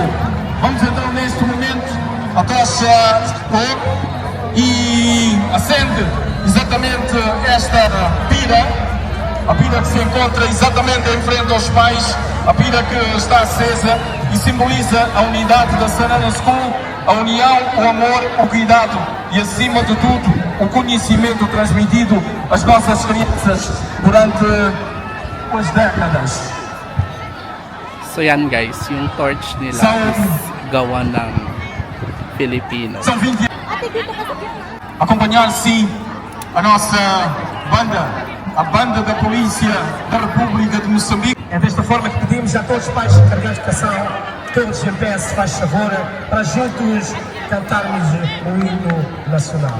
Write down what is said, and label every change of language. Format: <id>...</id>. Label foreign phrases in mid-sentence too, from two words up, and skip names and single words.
<pt>Vamos então neste momento a tocha e acende exatamente esta pira, a pira que se encontra exatamente em frente aos pais, a pira que está acesa e simboliza a unidade da Sanana School, a união, o amor, o cuidado e acima de tudo o conhecimento transmitido às nossas crianças durante as décadas.</pt> <tl>So yan guys, yung torch nila is gawa ng Filipino.</tl> <pt>São 20 acompanhar-se a nossa banda, a banda da Polícia da República de Moçambique. É desta forma que pedimos a todos os pais de educação, todos em pé, se faz favor, para juntos cantarmos o hino nacional.</pt>